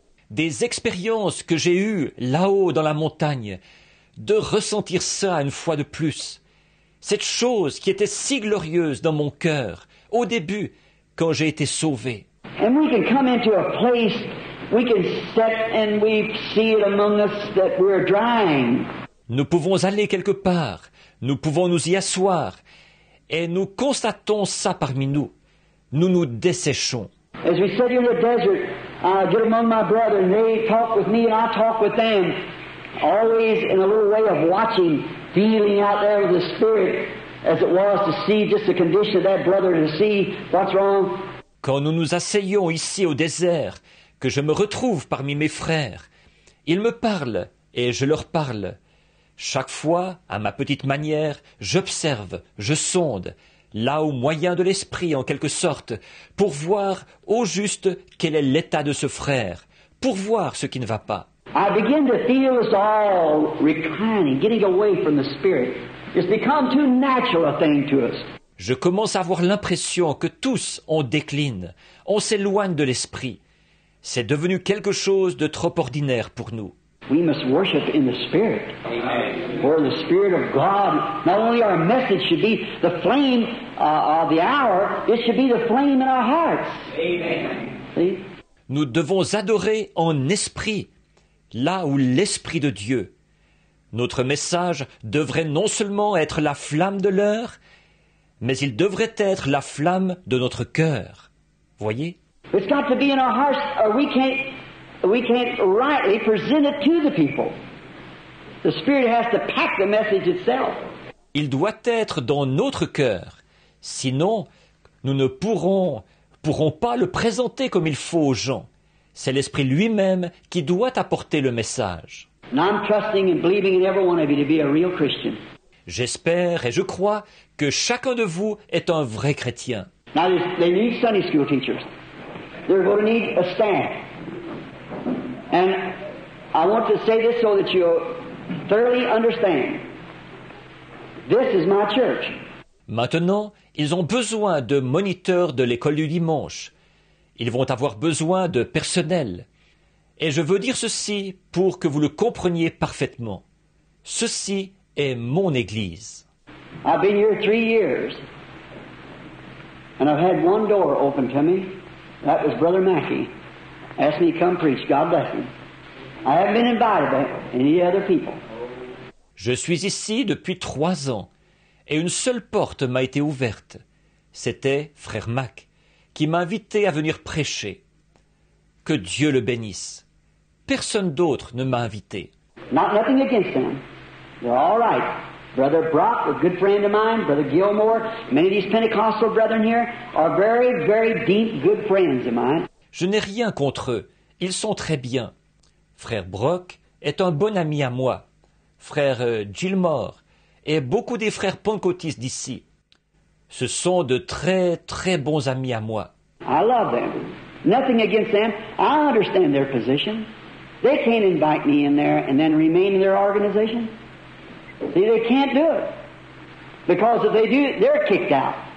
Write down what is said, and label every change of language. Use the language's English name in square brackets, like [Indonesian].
[French] Des expériences que j'ai eues là-haut dans la montagne, de ressentir ça une fois de plus. Cette chose qui était si glorieuse dans mon cœur, au début, quand j'ai été sauvé. [English] And we can come into a place, we can sit and we see it among us that we're drying. [French] Nous pouvons aller quelque part, nous pouvons nous y asseoir, et nous constatons ça parmi nous. Nous nous desséchons. [English] As we sit here in the desert, I get among my brothers and they talk with me and I talk with them. Always in a little way of watching, feeling out there with the Spirit, as it was to see just the condition of that brother, to see what's wrong. [French] Quand nous nous asseyons ici au désert, que je me retrouve parmi mes frères, ils me parlent et je leur parle. Chaque fois, à ma petite manière, j'observe, je sonde, là au moyen de l'Esprit en quelque sorte, pour voir au juste quel est l'état de ce frère, pour voir ce qui ne va pas. [English] I begin to feel us all reclining, getting away from the Spirit. It's become too natural a thing to us. [French] Je commence à avoir l'impression que tous on décline, on s'éloigne de l'Esprit. C'est devenu quelque chose de trop ordinaire pour nous. [English] We must worship in the Spirit. Amen. Where the Spirit of God, not only our message should be the flame of the hour, it should be the flame in our hearts. Amen. See? [French] Nous devons adorer en esprit, là où l'Esprit de Dieu. Notre message devrait non seulement être la flamme de l'heure, mais il devrait être la flamme de notre cœur. Voyez? [English] It's got to be in our hearts, or we can't rightly present it to the people. The Spirit has to pack the message itself. [French] Il doit être dans notre cœur. Sinon, nous ne pourrons pas le présenter comme il faut aux gens. C'est l'Esprit lui-même qui doit apporter le message. [English] And I'm trusting and believing in every one of you to be a real Christian. [French] J'espère et je crois que chacun de vous est un vrai chrétien. [English] Now, they need Sunday school teachers. They're going to need a staff. And I want to say this so that you'll thoroughly understand. This is my church. [French] Maintenant, ils ont besoin de moniteurs de l'école du dimanche. Ils vont avoir besoin de personnel. Et je veux dire ceci pour que vous le compreniez parfaitement. Ceci est mon Église. [English] I've been here 3 years. And I've had one door open to me. That was Brother Mackey. Asked me to come preach. God bless him. I haven't been invited by any other people. [French] Je suis ici depuis 3 ans, et une seule porte m'a été ouverte. C'était Frère Mac, qui m'a invité à venir prêcher. Que Dieu le bénisse. Personne d'autre ne m'a invité. [English] Nothing against them. They're all right. Brother Brock, a good friend of mine, Brother Gilmore, many of these Pentecostal brethren here are very, very deep, good friends of mine. [French] Je n'ai rien contre eux. Ils sont très bien. Frère Brock est un bon ami à moi. Frère Gilmore et beaucoup des frères pentecôtistes d'ici. Ce sont de très, très bons amis à moi. [English] I love them. Nothing against them. I understand their position. They can't invite me in there and then remain in their organization. See, they can't do it. Because if they do, they're kicked out.